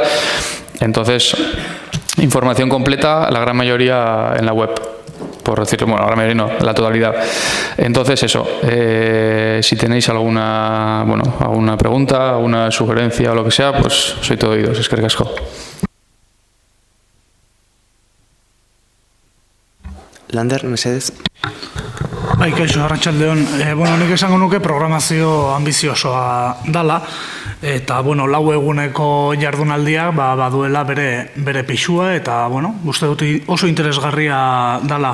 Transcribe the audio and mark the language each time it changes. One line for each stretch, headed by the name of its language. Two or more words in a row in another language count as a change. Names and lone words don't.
Spanish: Entonces, información completa, la gran mayoría en la web. Por decirlo, la gran mayoría no, la totalidad. Entonces, eso. Si tenéis alguna pregunta, alguna sugerencia o lo que sea, soy todo oídos.
Basque: Eskerrik asko. Lander, mesedez. Bai, kaixo, arratsaldeon. Nik esango nuke programazio ambiziosoa dala, eta, lau eguneko jardunaldia baduela bere pixua, eta, uste dut oso interesgarria dala.